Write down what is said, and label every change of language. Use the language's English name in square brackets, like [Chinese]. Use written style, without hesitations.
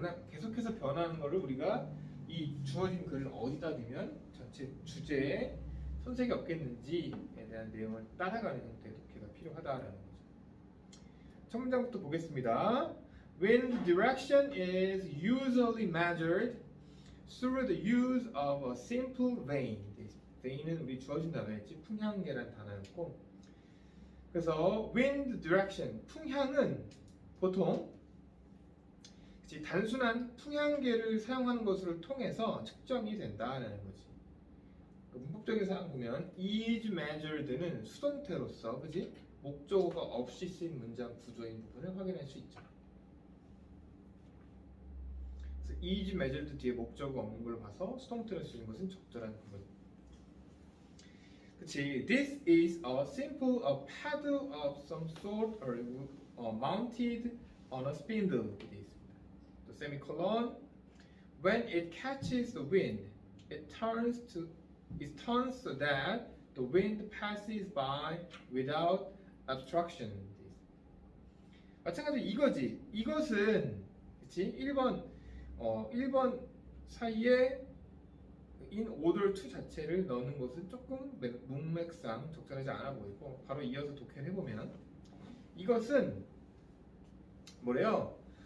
[Korean] 계속해서 변하는 것을 우리가 이 주어진 글을 어디다 넣으면 전체 주제에 손색이 없겠는지에 대한 내용을 따라가는 형태의 독해가 필요하다라는 거죠. 첫 문장부터 보겠습니다. [English] Wind direction is usually measured through the use of a simple vane. [Korean] vane은 우리 주어진 단어였지 풍향계란 단어였고 그래서 wind direction 풍향은 보통 단순한 풍향계를 사용하는 것을 통해서 측정이 된다는 거지. 문법적인 사항 보면 is measured는 수동태로서 그지 목적어가 없이 쓰인 문장 구조인 부분을 확인할 수 있죠. 그래서 is measured 뒤에 목적어가 없는 걸 봐서 수동태로 쓰인 것은 적절한 부분. 그치? [English] This is a simple a paddle of some sort or mounted on a spindle. [Korean] 이렇게 있습니다. 또 semicolon. [English] When it catches the wind, it turns so that the wind passes by without obstruction. [Korean] 마찬가지로 이거지. 이것은 그치? 1번 사이에 in order to 자체를 넣는 것은 조금 문맥상 적절하지 않아 보이고 바로 이어서 독해를 해보면 이것은 뭐래요?